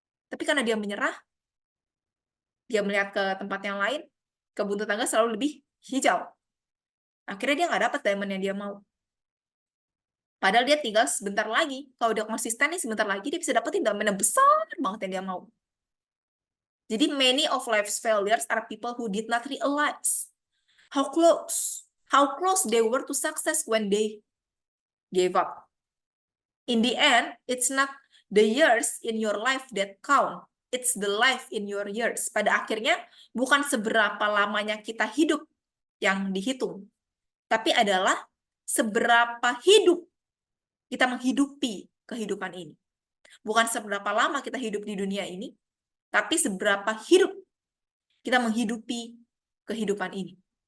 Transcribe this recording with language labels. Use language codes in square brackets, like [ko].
[id] Tapi karena dia menyerah, dia melihat ke tempat yang lain, kebun tetangga selalu lebih hijau. Akhirnya dia nggak dapat diamond yang dia mau. Padahal dia tinggal sebentar lagi. Kalau dia konsisten nih, sebentar lagi dia bisa dapetin diamond yang besar banget yang dia mau. Jadi [en] many of life's failures are people who did not realize how close they were to success when they gave up. In the end, it's not the years in your life that count. It's the life in your years. [id] Pada akhirnya, bukan seberapa lamanya kita hidup yang dihitung, tapi adalah seberapa hidup kita menghidupi kehidupan ini. Bukan seberapa lama kita hidup di dunia ini, tapi seberapa hidup kita menghidupi kehidupan ini.